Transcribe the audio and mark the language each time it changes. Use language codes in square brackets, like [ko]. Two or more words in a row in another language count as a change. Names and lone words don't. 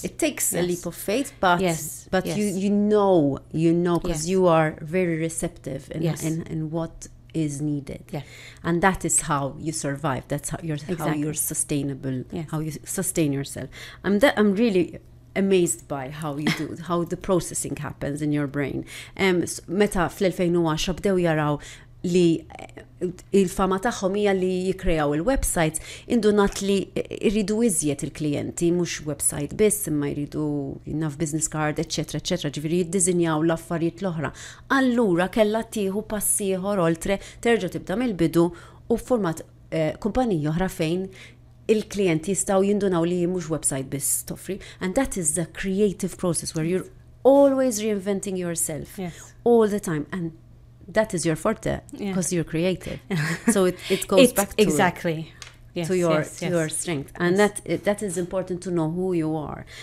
[en] it takes a leap of faith, but you know, because you are very receptive in what is needed. Yeah. And that is how you survive. That's how you're sustainable. Yes. How you sustain yourself. I'm really amazed by how you do, how the processing happens in your brain. [mt] Meta fl-2010 bdew jaraw li il-fama tagħhom hija li jikkreaw il-websites, indunat li jridu iżjed il-klijenti, mhux website biss, imma jridu naf [en] business card, [mt] eċetera, eċetera, ġifieri jiddiżinjaw l-affarijiet l-oħra. Allura kellha tieħu pass ieħor oltre terġa' tibda mill-bidu u format kumpanija oħra fejn il-klijenti jistgħu jindunaw li mhux website biss toffri, [en] and that is the creative process where you're always reinventing yourself all the time, and that is your forte, because you're creative. So it goes back to exactly to your strength, and that is important to know who you are.